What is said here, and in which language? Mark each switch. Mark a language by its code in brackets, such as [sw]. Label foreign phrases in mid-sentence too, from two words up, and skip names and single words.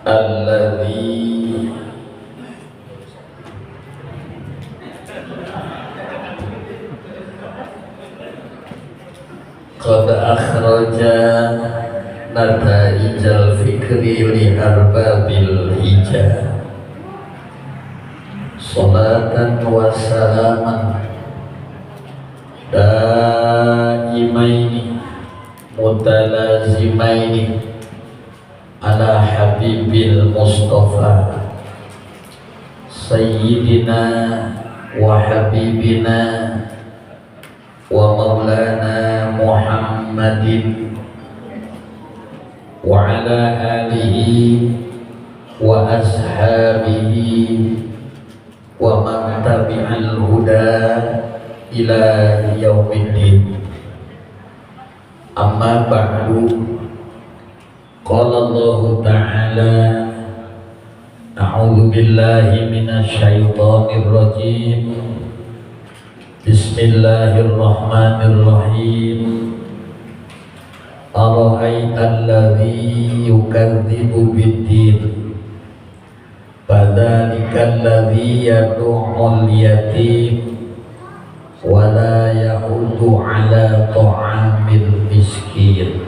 [ar] الذي قد أخرج نتائج الفكر لأرباب الحجاب صلاة وسلاما دائمين متلازمين على حبيب المصطفى سيدنا وحبيبنا ومولانا محمد وعلى آله وأصحابه ومن تبع الهدى إلى يوم الدين. أما بعد قال الله تعالى أعوذ بالله من الشيطان الرجيم. بسم الله الرحمن الرحيم. أرأيت الذي يكذب بالدين فذلك الذي يدع اليتيم ولا يحض على طعام المسكين.